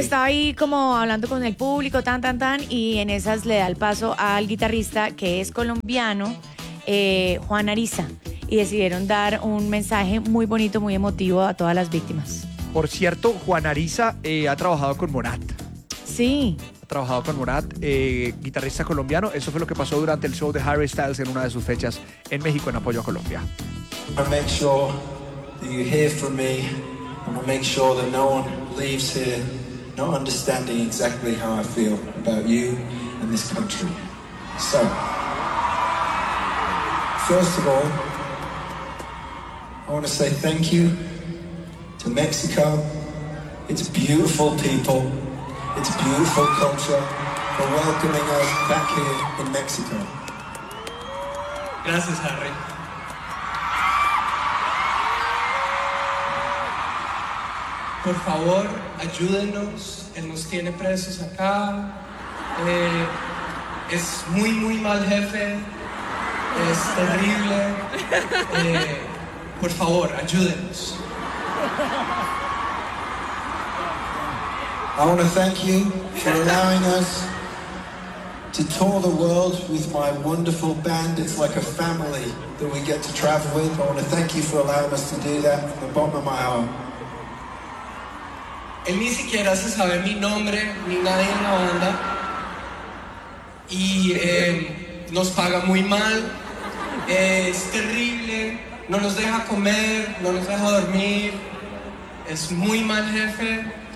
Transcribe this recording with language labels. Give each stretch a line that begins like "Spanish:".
Spanish: Harry estaba ahí como hablando con el público, tan, y en esas le da el paso al guitarrista, que es colombiano, Juan Ariza, y decidieron dar un mensaje muy bonito, muy emotivo a todas las víctimas. Por cierto, Juan Ariza ha trabajado con Morat. Sí. Ha trabajado con Morat, guitarrista colombiano. Eso fue lo que pasó durante el show de Harry Styles en una de sus fechas en México en apoyo a Colombia.
English: I want to make sure that you hear from me. I want to make sure that no one leaves here not understanding exactly how I feel about you and this country. So, first of all, I want to say thank you to Mexico. It's beautiful people. It's beautiful culture for welcoming us back here in Mexico.
Spanish: Gracias, Harry. Por favor, ayúdenos, él nos tiene presos acá, es muy, muy mal jefe, es terrible, por favor, ayúdenos.
English: I want to thank you for allowing us to tour the world with my wonderful band. It's like a family that we get to travel with. I want to thank you for allowing us to do that from the bottom of my heart.
Spanish: Él ni siquiera se sabe mi nombre, ni nadie en la banda. Y nos paga muy mal. Es terrible. No nos deja comer, no nos deja dormir. Es muy mal jefe.